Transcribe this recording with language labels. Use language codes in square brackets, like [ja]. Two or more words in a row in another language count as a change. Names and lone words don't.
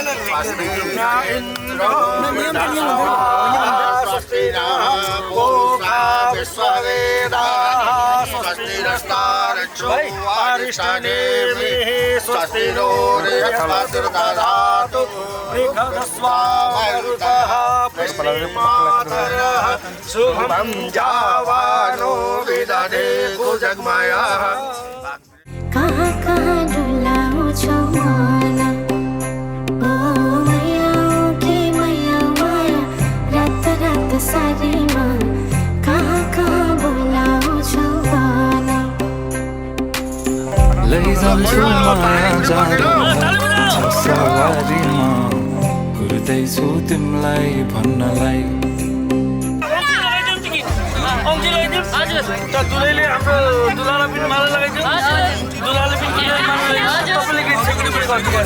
[sa] स्वस्ति न इन्द्रो स्वस्ति न पूषा विश्ववेदाः स्वस्ति नस्तार्क्ष्यो अरिष्टनेमिः स्वस्ति नो बृहस्पतिर्दधातु बृहस्पतिर्मरुतः पुष्टिमातरः शुभं जावानो विदधेतु जगमयः [ne] कहाँ कहाँ डुलाउँछौ मन ओ मैया कि मैया माया रात रात सारीमा कहाँ कहाँ बोलाउँछौ भन लैजान्छु माया जाडो छ सवारीमा कुर्दैछु तिमीलाई भन्नलाई दुलैले हाम्रो दुलालाई पनि माला लगाइदियो दुलाले पनि तपाईँले के सेक्युरिटी गर्नु